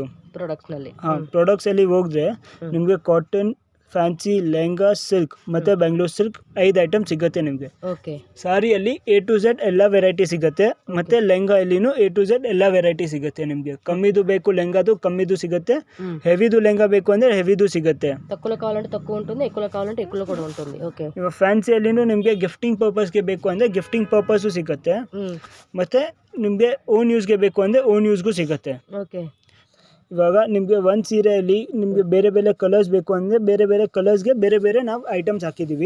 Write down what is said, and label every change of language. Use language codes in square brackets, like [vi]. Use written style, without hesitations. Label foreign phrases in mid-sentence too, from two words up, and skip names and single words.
[kn] ಪ್ರಾಡಕ್ಟ್ಸ್ ಅಲ್ಲಿ ಹೋದ್ರೆ ನಿಮಗೆ ಕಾಟನ್, ಫ್ಯಾನ್ಸಿ, ಲೆಹಂಗಾ, ಸಿಲ್ಕ್ ಮತ್ತೆ ಬೆಂಗಳೂರು ಸಿಲ್ಕ್ 5 ಐಟಮ್ ಸಿಗುತ್ತೆ ನಿಮಗೆ. ಸಾರಿಯಲ್ಲಿ [en] A to Z [kn] ಎಲ್ಲ ವೆರೈಟಿ ಸಿಗುತ್ತೆ. ಮತ್ತೆ ಲೆಹಂಗಾ ಅಲ್ಲಿನೂ [en] A to Z [kn] ಎಲ್ಲ ವೆರೈಟಿ ಸಿಗುತ್ತೆ ನಿಮಗೆ. ಕಮ್ಮಿದು ಬೇಕು ಲೆಹಂಗಾದು ಕಮ್ಮಿದು ಸಿಗುತ್ತೆ, ಹೆವಿದು ಲೆಹಂಗಾ ಬೇಕು ಅಂದ್ರೆ ಹೆವಿದು ಸಿಗುತ್ತೆ. [te] ತక్కువ ಕಾವಾలంటే తక్కువ ఉంటుంది, ఎక్కువ ಕಾవాలంటే ఎక్కువ ಕೂಡ ఉంటుంది. ಓಕೆ. [kn] ಇವಾಗ ಫ್ಯಾನ್ಸಿ ಅಲ್ಲಿನೂ ನಿಮಗೆ [en] gifting purpose [kn] ಬೇಕು ಅಂದ್ರೆ [en] gifting purpose [kn] ಸಿಗುತ್ತೆ. ಮತ್ತೆ ನಿಮಗೆ [en] own use [kn] ಬೇಕು ಅಂದ್ರೆ [en] own use [kn] ಸಿಗುತ್ತೆ. ಓಕೆ. ಇವಾಗ ನಿಮಗೆ ಒಂದು ಸೀರೆಯಲ್ಲಿ ನಿಮಗೆ ಬೇರೆ ಬೇರೆ ಕಲರ್ಸ್ ಬೇಕು ಅಂದರೆ ಬೇರೆ ಬೇರೆ ಕಲರ್ಸ್ಗೆ ಬೇರೆ ಬೇರೆ ನಾವು ಐಟಮ್ಸ್ ಹಾಕಿದ್ದೀವಿ.